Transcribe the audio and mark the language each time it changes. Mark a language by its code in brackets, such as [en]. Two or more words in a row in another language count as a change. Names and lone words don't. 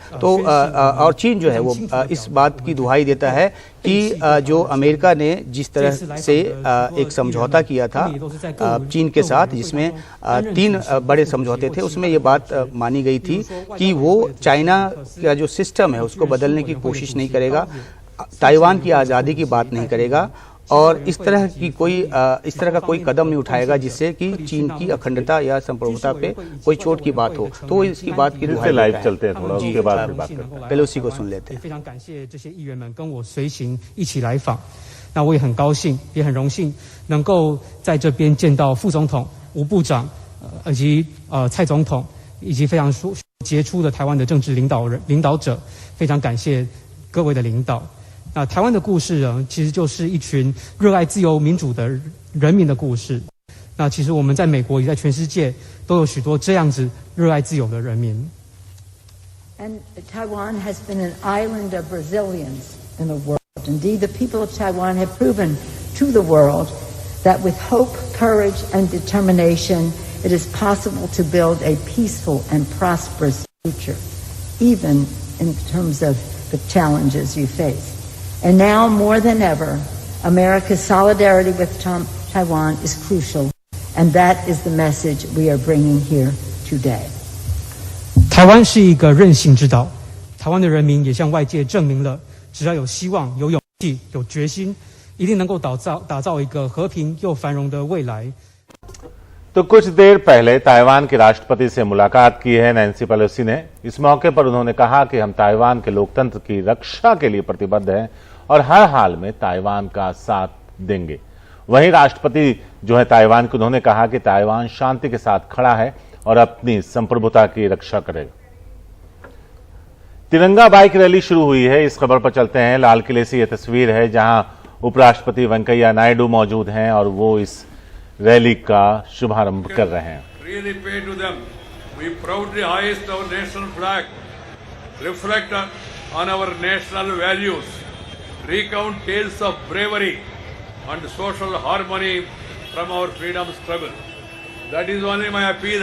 [hi] तो और चीन जो है वो इस बात की दुहाई देता है कि जो अमेरिका ने जिस तरह से एक समझौता किया था चीन के साथ, जिसमें 3 बड़े समझौते थे, उसमें ये बात मानी गई थी कि वो चाइना का जो सिस्टम है उसको बदलने की कोशिश नहीं करेगा, ताइवान की आज़ादी की बात नहीं करेगा और इस तरह का कोई कदम नहीं उठाएगा जिससे कि चीन की अखंडता या संप्रभुता पे कोई चोट की बात हो। तो इसकी बात की दुहाई लाइव चलते हैं थोड़ा, उसके बाद फिर बात करते हैं। पहले उसी को सुन लेते हैं। [zh] 非常感谢这些议员们跟我随行一起来访，那我也很高兴，也很荣幸能够在这边见到副总统、吴部长，以及蔡总统，以及非常杰出的台湾的政治领导者，非常感谢各位的领导。那台湾的故事呢，其实就是一群热爱自由民主的人民的故事。那其实我们在美国也在全世界都有许多这样子热爱自由的人民。 [en] And Taiwan has been an island of resilience in the world. Indeed, the people of Taiwan have proven to the world that with hope, courage, and determination, it is possible to build a peaceful and prosperous future, even in terms of the challenges you face. And now more than ever, America's solidarity with Taiwan is crucial, and that is the message we are bringing here today. [zh] 台湾是一个韧性之岛，台湾的人民也向外界证明了，只要有希望、有勇气、有决心，一定能够打造一个和平又繁荣的未来。 [hi] तो कुछ देर पहले ताइवान के राष्ट्रपति से मुलाकात की है नैन्सी पेलोसी ने। इस मौके पर उन्होंने कहा कि हम ताइवान के लोकतंत्र की रक्षा के लिए प्रतिबद्ध हैं और हर हाल में ताइवान का साथ देंगे। वहीं राष्ट्रपति जो है ताइवान को, उन्होंने कहा कि ताइवान शांति के साथ खड़ा है और अपनी संप्रभुता की रक्षा करेगा। तिरंगा बाइक रैली शुरू हुई है, इस खबर पर चलते हैं। लाल किले से यह तस्वीर है जहां उपराष्ट्रपति वेंकैया नायडू मौजूद हैं और वो इस रैली का शुभारंभ कर रहे हैं। [en] Really pay to them. We proudly hoist our national flag, reflect on our national values, recount tales of bravery and social harmony from our freedom struggle. That is only my appeal.